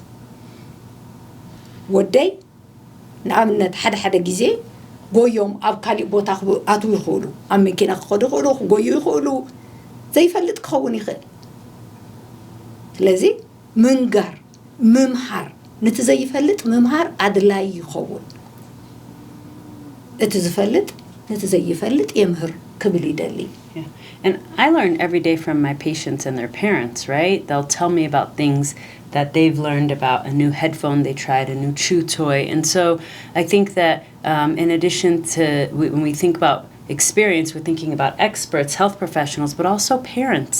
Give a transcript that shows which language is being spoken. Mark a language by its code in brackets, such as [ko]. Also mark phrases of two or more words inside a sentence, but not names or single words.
[ti] ወደይ ንኣብነት ሓደ ግዜ ጎዮም ኣብ ካሊእ ቦታ ኣትው ይኽእሉ ኣብ መኪና ክኸዱ ይኽእሉ ክጎዩ ይኽእሉ ዘይፈልጥ ክኸውን ይኽእል ስለዚ ምንጋር ምምሃር ነቲ ዘይፈልጥ ምምሃር ኣድላይ ይኸውን እቲ ዝፈልጥ ነቲ ዘይፈልጥ የምህር ክብል ይደሊ [en] And I learn every day from my patients and their parents, right? They'll tell me about things that they've learned about a new headphone they tried, a new chew toy. And so I think that in addition to when we think about experience, we're thinking about experts, health professionals, but also parents.